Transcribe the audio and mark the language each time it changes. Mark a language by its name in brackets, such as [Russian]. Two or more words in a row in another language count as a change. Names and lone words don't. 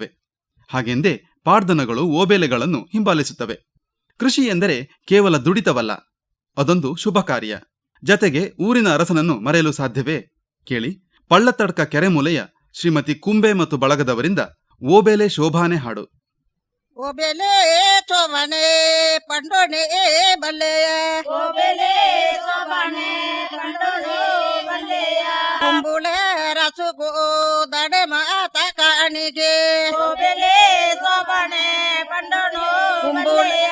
[Kannada] ಹಾಗೆಂದೇ ಪಾಡ್ದನಗಳು ಓಬೆಲೆಗಳನ್ನು ಹಿಂಬಾಲಿಸುತ್ತವೆ. ಕೃಷಿ ಎಂದರೆ ಕೇವಲ ದುಡಿತವಲ್ಲ, ಅದೊಂದು ಶುಭ ಕಾರ್ಯ. ಜತೆಗೆ ಊರಿನ ಅರಸನನ್ನು ಮರೆಯಲು ಸಾಧ್ಯವೇ? ಕೇಳಿ, ಪಳ್ಳತ್ತಡ್ಕ ಕೆರೆಮೂಲೆಯ ಶ್ರೀಮತಿ ಕುಂಬೆ ಮತ್ತು ಬಳಗದವರಿಂದ ಓಬೆಲೆ ಶೋಭಾನೆ ಹಾಡು. [Tulu] ಓಬೆಲೆ ಶೋಭಾನೆ ಪಂಡೋನೆ ಬಲ್ಲೆಯ, ಓಬೆಲೆ ಶೋಭಾನೆ ಪಂಡೋನೆ ಬಲ್ಲೆಯ, ಕುಂಬುಳೆ ರಸುಗೋ ದಡೆ ಮಾತ ಕಾಣಿಗೆ, ಓಬೆಲೆ ಶೋಭಾನೆ ಪಂಡೋನು ಬಲ್ಲೆಯ,